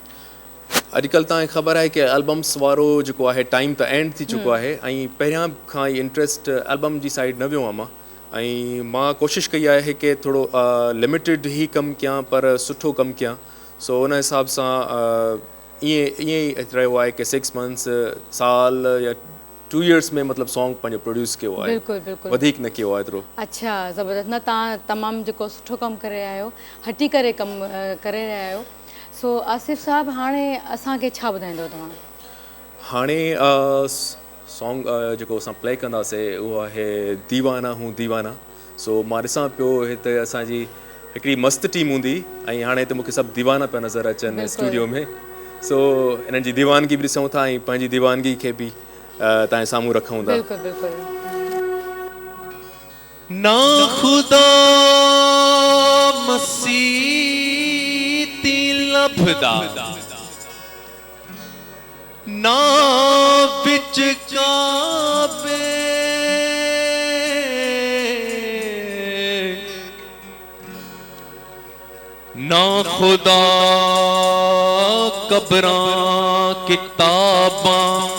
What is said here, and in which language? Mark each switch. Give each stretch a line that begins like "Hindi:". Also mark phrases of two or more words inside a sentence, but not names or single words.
Sindhi: अॼुकल्ह तव्हांखे ख़बर आहे की एल्बम्स वारो जेको आहे टाइम त एंड थी चुको आहे ऐं पहिरियां खां ई इंट्रस्ट एल्बम जी साइड न वियो आहे मां कोशिशि कई आहे की थोरो लिमिटेड ई कमु कयां पर सुठो कमु कयां सो उन हिसाब सां ईअं ई रहियो आहे की 6 मंथ्स साल या 2 years में मतिलबु सॉन्ग पंहिंजो प्रोड्यूस कयो आहे बिल्कुलु बिल्कुलु वधीक न कयो आहे एतिरो अच्छा ज़बरदस्त न तव्हां तमामु जेको सुठो कमु करे रहिया आहियो हटी करे कमु करे रहिया आहियो सो आसिफ़ साहब हाणे असांखे छा ॿुधाईंदव तव्हां हाणे सॉन्ग जेको असां प्ले कंदासीं उहो आहे दीवाना हूं दीवाना सो मां ॾिसां पियो हिते असांजी हिकिड़ी मस्तु टीम हूंदी ऐं हाणे त मूंखे सभु दीवाना पिया नज़र अचनि स्टूडियो में सो इन्हनि जी दीवानगी बि ॾिसूं था ऐं पंहिंजी दीवानगी खे बि तव्हांजे साम्हूं रखूं था बिल्कुलु बिल्कुलु
Punjabi: ਨਾ ਖ਼ੁਦਾ ਮਸੀਤੀ ਲੱਭਦਾ ਨਾ ਵਿੱਚ ਕਾਬੇ ਨਾ ਖ਼ੁਦਾ ਕਬਰਾਂ ਕਿਤਾਬਾਂ